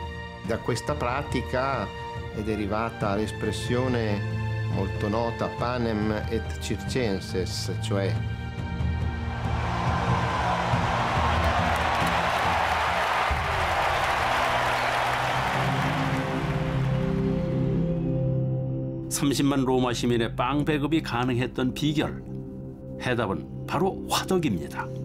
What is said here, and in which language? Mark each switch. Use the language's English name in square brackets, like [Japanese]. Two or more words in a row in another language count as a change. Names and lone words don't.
[Italian] Da questa pratica è derivata l'espressione molto nota [Latin] panem et circenses, [Italian] cioè [Korean] (30만) 로마 시민의 빵 배급이 가능했던 비결, 해답은 바로 화덕입니다.